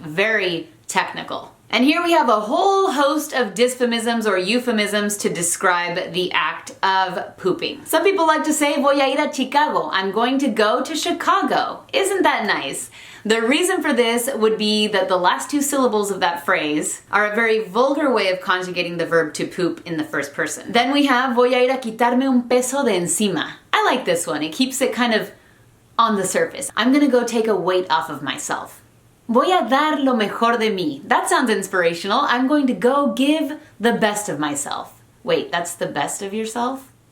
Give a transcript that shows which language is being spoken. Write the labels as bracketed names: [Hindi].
[English] Very technical. And here we have a whole host of dysphemisms or euphemisms to describe the act of pooping. Some people like to say, [Spanish] voy a ir a Chicago. [English] I'm going to go to Chicago. Isn't that nice? The reason for this would be that the last 2 syllables of that phrase are a very vulgar way of conjugating the verb to poop in the first person. Then we have, [Spanish] voy a ir a quitarme un peso de encima. [English] I like this one. It keeps it kind of on the surface. I'm gonna go take a weight off of myself. [Spanish] Voy a dar lo mejor de mí. [English] That sounds inspirational. I'm going to go give the best of myself. Wait, that's the best of yourself?